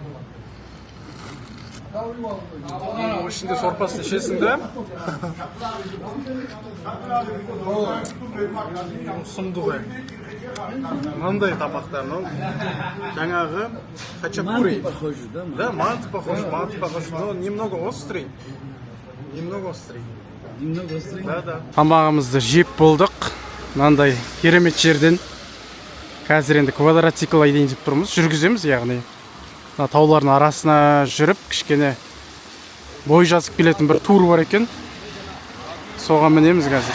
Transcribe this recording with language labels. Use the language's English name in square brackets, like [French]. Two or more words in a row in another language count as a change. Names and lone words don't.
[Kazakh] Ішінде сорпасын ішесің де. Сұмды ғой. Мынандай тамақтар, жаңағы хачапури. [Russian] Да, манты похож, но немного острый. [Kazakh] тамағымызды жеп болдық. Мынандай керемет жерден қазір енді квадроцикл айдайын деп тұрмыз. Жүргіземіз, яғни мына таулардың арасына жүріп, кішкене бой жазып келетін бір тур бар екен. Соған мінеміз қазір.